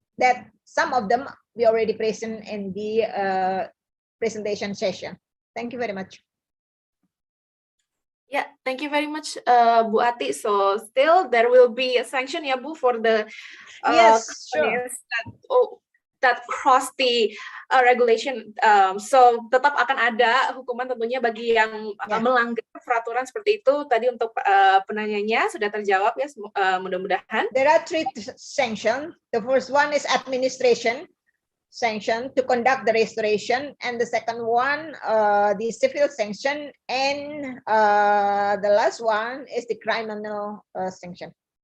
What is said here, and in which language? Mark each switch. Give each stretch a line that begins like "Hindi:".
English: That some of them we already present in the presentation session. Thank you very much. Yeah, thank you very much, Bu Ati. So still there will be a sanction,
Indonesian: ya Bu,
English: for the yes, sure. that cross the regulation.
Indonesian: So tetap akan ada hukuman tentunya bagi yang melanggar peraturan seperti itu. Tadi untuk penanyanya sudah terjawab ya, mudah-mudahan.
English: There are 3 sanctions. The first one is administration sanction to conduct the restoration, and the second one the civil sanction, and the last one is the criminal sanction.